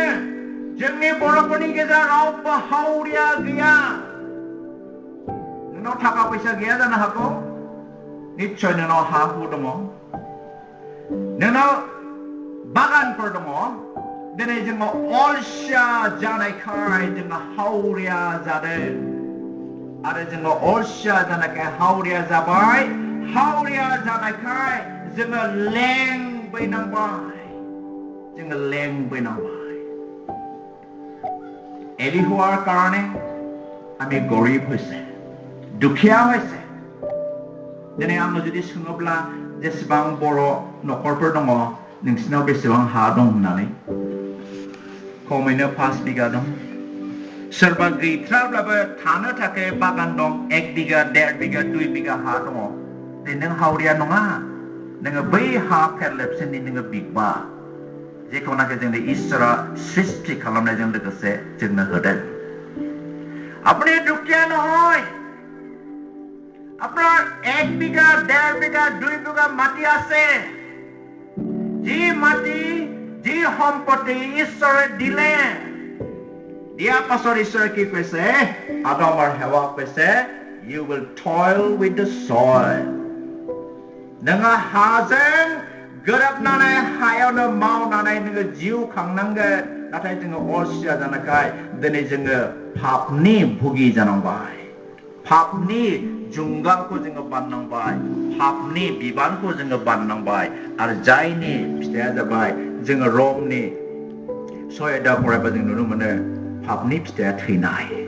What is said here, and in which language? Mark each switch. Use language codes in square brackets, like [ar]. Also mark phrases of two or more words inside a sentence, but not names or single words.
[brx] जोंनि बर'फोरनि गेजेराव रावबो हावरिया गैया नोंनाव थाखा फैसा गैया जानो हागौ निश्चय नोंनाव हा हु दङ नोंनाव बागानफोर दङ दिनै जोङो अलसिया जानायखाय जोङो हावरिया जादों आरो जोङो अलसिया जानायखाय हावरिया जाबाय हावरिया जानायखाय जोङो लेंबैनांबाय [as] এলিহুৱাৰ কাৰণে আমি গৰীব হৈছে দুখীয়া হৈছে দিনে [brx] आङो जुदि सोङोब्ला जेसेबां बर' न'खरफोर दङ नोंसिनाव बेसेबां हा दं होननानै खमैनो 5 बिगा दं सोरबा गैथ्राब्लाबो थानो थाखाय बागान दं 1 बिगा 1.5 बिगा 2 बिगा हा दङ नों हावरिया नङा नोङो बै हा फेरलेबसेनि नोङो बिगबा जेखौनाखि जोंनि इसोरा सृष्टि खालामनायजों लोगोसे जोंनो होदों [as] আপুনি दुखिया নহয় আপোনাৰ 1 বিঘা 1.5 বিঘা 2 বিঘা মাটি আছে যি মাটি যি সম্পত্তি ঈশ্বৰে দিলে দিয়া পাছৰ ঈশ্বৰে কি কৈছে আদম আৰু হেৱা কৈছে [en] you will toil with the soil [brx] नोङो हाजों गोरोबनानै हायावनो मावनानै नोङो जिउ खांनांगोन नाथाय जोङो अलसिया जानायखाय दिनै जोङो पापनि भुगि जानांबाय पापनि जुंगालखौ जोङो बाननांबाय पापनि बिबानखौ जोङो बाननांबाय आरो जायनि फिथाइया जाबाय जोङो रमनि 6 फरायबा जों नुनो मोनो पापनि फिथाइया थैनाय